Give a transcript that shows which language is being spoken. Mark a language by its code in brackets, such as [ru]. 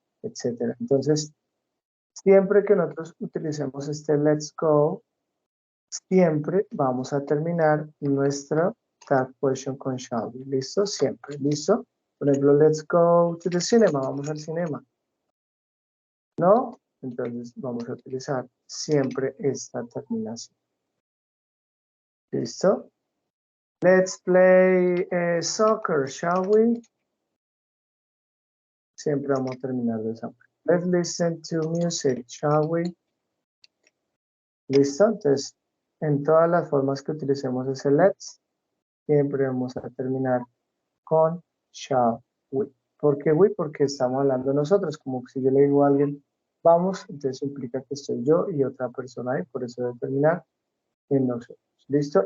[es] etcétera. Entonces, siempre que nosotros utilicemos este let's go, siempre vamos a terminar nuestra that question con shall be. ¿Listo? Siempre. ¿Listo? Por ejemplo, [en] let's go to the cinema. [es] Vamos al cinema. ¿No? Entonces vamos a utilizar siempre esta terminación. ¿Listo? [en] Let's play soccer, shall we? [es] Siempre vamos a terminar de esa manera. [en] Let's listen to music, shall we? [es] ¿Listo? Entonces, en todas las formas que utilicemos ese let's, siempre vamos a terminar con [en] shall we. [es] ¿Por qué we? Porque estamos hablando nosotros. Como si yo le digo a alguien, vamos, entonces implica que estoy yo y otra persona ahí, por eso debe terminar en nosotros. ¿Listo?